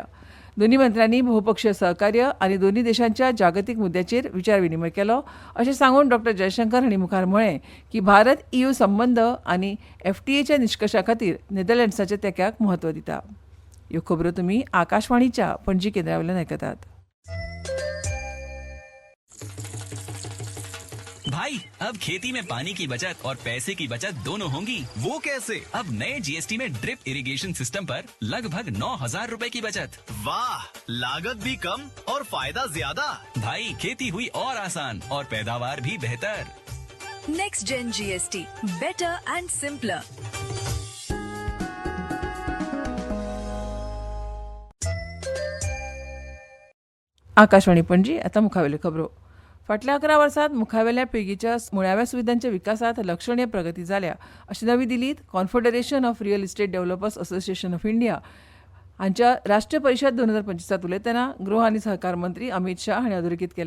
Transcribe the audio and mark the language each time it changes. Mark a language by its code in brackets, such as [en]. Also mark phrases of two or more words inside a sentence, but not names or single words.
[kok] दोनूय मंत्र्यांनी बहुपक्षीय सहकार्य आनी दोनूय देशांच्या जागतीक मुद्द्याचेर विचार विनिमय केलो अशें सांगून डॉ जयशंकर हांणी मुखार म्हळें की भारत EU संबंद आनी FTAच्या निश्कशा खातीर नेदरलँड्साच्या तेंक्याक म्हत्व दिता. ह्यो खबरो तुमी आकाशवाणीच्या पणजी केंद्रा वयल्यान आयकतात. [hi] भाई अब खेती में पानी की बचत और पैसे की बचत दोनों होंगी। वो कैसे? अब नए जीएसटी में [en] drip irrigation system [hi] पर लगभग 9,000 रूपए की बचत। वाह, लागत भी कम और फायदा ज्यादा। भाई खेती हुई और आसान और पैदावार भी बेहतर। [en] Next Gen GST, better and simpler. [kok] आकाशवाणी पणजी. आता मुखावेल्यो खबरो. फाटल्या 11 वर्सांत मुखावेल्या पिळगेच्या मुळाव्या सुविधांच्या विकासात लक्षणीय प्रगती जाल्या अशें नवी दिल्लीत कॉन्फेडरेशन ऑफ रियल इस्टेट डेव्हलपर्स असोसिएशन ऑफ इंडिया हांच्या राष्ट्रीय परिशद 2025 उलयतना गृह आनी सहकार मंत्री अमित शाह हांणी अधोरेखीत केलें.